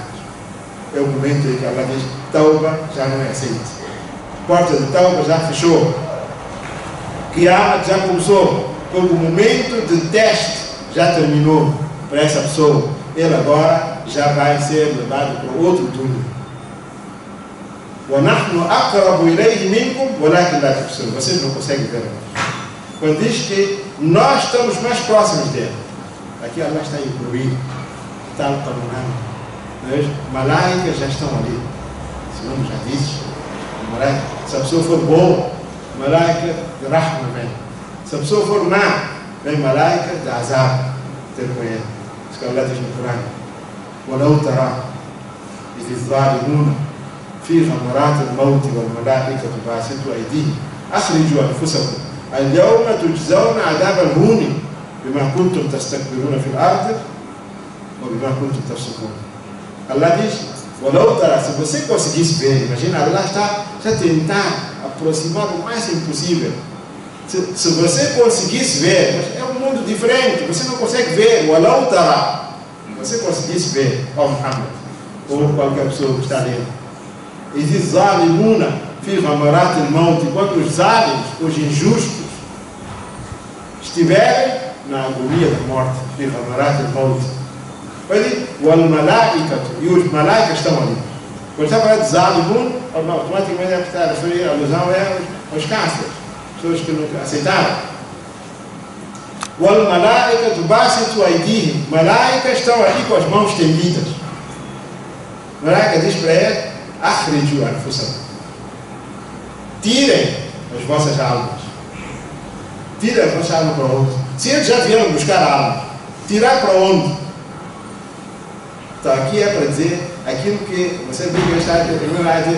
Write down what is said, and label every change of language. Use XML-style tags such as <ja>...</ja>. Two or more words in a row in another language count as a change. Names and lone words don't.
<pt>É o momento em que Allah diz, Tauba já não é aceita. A porta de Tauba já fechou. Qiyamah já começou. Quando o momento de teste já terminou para essa pessoa, ele agora já vai ser levado para outro túnel.</pt> <ar>وَنَحْنُ أَقْرَبُ إِلَيْهِ مِنْكُمْ وَلَكِنْ لَا تُبْصِرُونَ.</ar> <pt>Vocês não conseguem ver nós. Quando diz que nós estamos mais próximos dele, aqui Allah está incluído, está no tamanho. Malaicas já estão ali. Se não já disse, se a pessoa for boa, malaica de Rahma vem. Se a pessoa for má, vem malaika de azab ter com ele. Isso que Allah diz no Corão.</pt> <ar>وَلَوْ تَرَى إِذِ الظَّالِمُونَ فِي غَمَرَاتِ الْمَوْتِ وَالْمَلَائِكَةُ بَاسِطُو أَيْدِيهِمْ أَخْرِجُوا أَنفُسَكُمْ الْيَوْمَ تُجْزَوْنَ عَذَابَ الْهُونِ بِمَا كُنتُمْ تَسْتَكْبِرُونَ فِي الْأَرْضِ وَبِمَا كُنتُمْ تَفْسُقُونَ.</ar> <pt>Allah diz,</pt> <ar>وَلَوْ تَرَى,</ar> <pt>se você conseguisse ver, imagina, Allah está a tentar aproximar o máximo possível. Se você conseguisse ver, é um mundo diferente, você não consegue ver, o Allah tará. Você conseguisse ver, ó Muhammad, ou qualquer pessoa que está ali. E diz,</pt> <ar>الظالمون في غمرات الموت,</ar> <pt>quando os zalimos, os injustos, estiverem na agonia da morte,</pt> <ar>في غمرات الموت. Olha, والملائكة,</ar> <pt>e os malaicas estão ali. Quando está falando de zalimun, automaticamente é que está a referir, a alusão é aos cânceres. Pessoas que nunca aceitaram.</pt> <ar>والملائكة باسطو أيديهم.</ar> <pt>Malaicas estão ali com as mãos estendidas. Malaika diz para ele,</pt> <ar>أخرجوا أنفسكم.</ar> <pt>Tirem as vossas almas. Tirem as vossas almas para onde? Se eles já vieram buscar a alma, tirar para onde? Então aqui é para dizer aquilo que você viu que está a dizer.</pt>